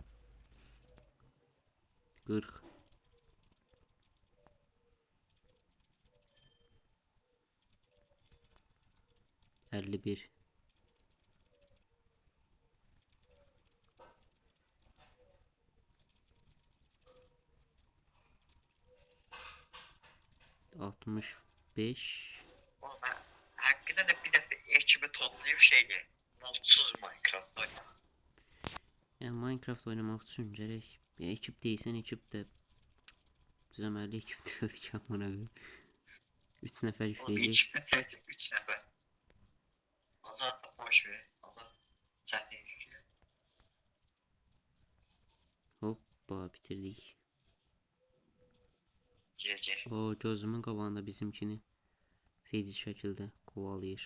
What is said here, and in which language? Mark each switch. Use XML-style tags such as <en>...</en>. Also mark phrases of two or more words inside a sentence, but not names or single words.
<tr>40 51 65 Oğlum ben hakikaten de bir defa ekibi toplayıp şeydi. Mutsuz Minecraft oynadım.</tr> <az>Yəni Minecraft oynamaq üçün gərək bir ekip deyilsən, ekip də düzəməlli ekip deyil ki, amına qoyayım. 3 nəfər</az> <tr>Oğlum bir</tr> <az>yükləyəcək.</az> <tr>ekipte tek 3 nefer. Azat da boş ver. Azat zaten yüklüyor. Hoppa bitirdik. GG.</tr> <az>O gözümün qabağında bizimkini feyzi şəkildə qovalayır.</az>